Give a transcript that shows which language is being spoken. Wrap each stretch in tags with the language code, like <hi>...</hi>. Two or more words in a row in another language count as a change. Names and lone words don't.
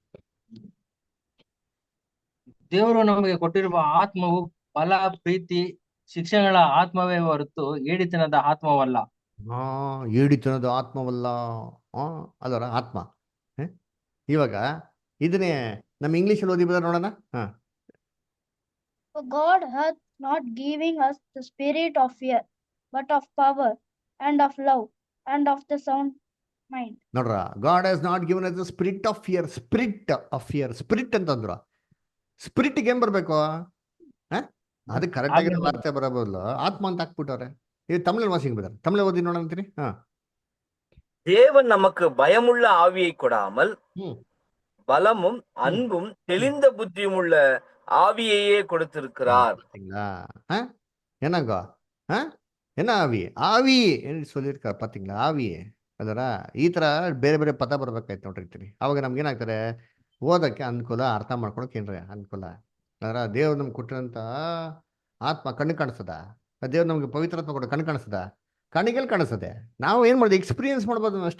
<kn>ದೇವರು ನಮಗೆ ಕೊಟ್ಟಿರುವ ಆತ್ಮವು ಬಲ, ಪ್ರೀತಿ, ಶಿಕ್ಷಣಗಳ ಆತ್ಮವೇ ಹೊರತು ಏಡಿತನದ ಆತ್ಮವಲ್ಲ. ಏಡಿತನದ ಆತ್ಮವಲ್ಲ ಅಲ್ಲರ ಆತ್ಮ. ಇವಾಗ ಇದನ್ನೇ ನಮ್ಮ ಇಂಗ್ಲಿಷಲ್ಲಿ ಓದಿ ಬದ ನೋಡೋಣ.</kn> <en>God hath not given us the spirit of fear, but of power and of love and of the sound mind. ನೋಡ್ರ, God has not given us the spirit of fear.</en> <kn>ಸ್ಪಿರಿಟ್ ಅಂತಂದ್ರು. ಸ್ಪಿರಿಟ್ಗೆ ಏನ್ ಬರ್ಬೇಕು? ಅದು ಕರೆಕ್ಟ್ ಆಗಿ ವಾರ್ತೆ ಬರಬಹುದು. ಆತ್ಮ ಅಂತ ಹಾಕ್ಬಿಟ್ಟವ್ರೆ. ಇದು ತಮಿಳಲ್ಲಿ ವಾಸಿಂಗ್ ಬದಾರೆ, ತಮಿಳ ಓದಿ ನೋಡ ಅಂತೀರಿ.</kn> <ta>தேவன் நமக்கு பயமுள்ள ஆவியை கொடாமல் பலமும் அன்பும் தெளிந்த புத்தியும் உள்ள ஆவியையே கொடுத்திருக்கிறார். என்னங்க என்ன ஆவி ಏನು சொல்லியிருக்காரு பாத்தீங்களா?</ta> <kn>ಆವಿ ಅದರ ಈ ತರ ಬೇರೆ ಬೇರೆ ಪದ ಬರ್ಬೇಕಾಯ್ತು ನೋಡಿರ್ತೀರಿ. ಅವಾಗ ನಮ್ಗೆ ಏನಾಗ್ತಾರೆ, ಓದಕ್ಕೆ ಅನುಕೂಲ, ಅರ್ಥ ಮಾಡ್ಕೊಳಕ್ ಏನ್ರಿ ಅನುಕೂಲ. ಅದರ ದೇವ್ರು ನಮ್ಗೆ ಕೊಟ್ಟಿರೋಂಥ ಆತ್ಮ ಕಣ್ಣು ಕಾಣಿಸ್ತದ? ದೇವ್ರು ನಮ್ಗೆ ಪವಿತ್ರಾತ್ಮ ಕೊಟ್ಟು ಕಣ್ಣು ಕಾಣಿಸ್ತದ? ಕಣ್ಣಿಗೆಲ್ಲಿ ಕಾಣಿಸ್ತದೆ? ನಾವು ಏನ್ ಮಾಡೋದು, ಎಕ್ಸ್ಪೀರಿಯನ್ಸ್ ಮಾಡ್ಬೋದು ಅಷ್ಟೇ.</kn>